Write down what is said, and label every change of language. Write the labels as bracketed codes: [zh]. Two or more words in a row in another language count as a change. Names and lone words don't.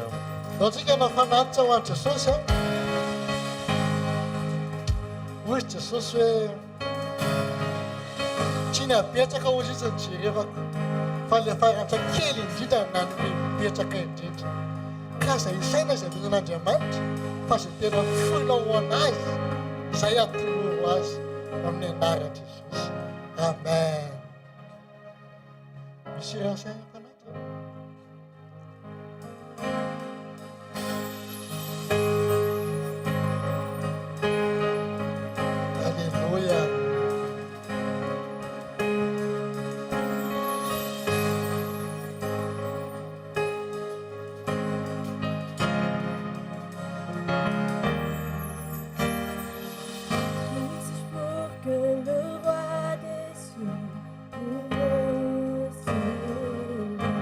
[mg] Nao tsika nafanatitra ho an'i Jesosy. Hoy Jesosy hoe tsy ny apetraka hozy izy ny jerevako fa le faratra kely indrindra nanome mipetraka indrindra. Ka izay isaina izay minan'Andriamanitra fa izay tena foinao ho anazy izay atoloho azy amin'ny anaran'i Jesosy. Amen. Misy raha fanatra. Alléluia. [fr] Pour que le roi des cieux nous recevoir.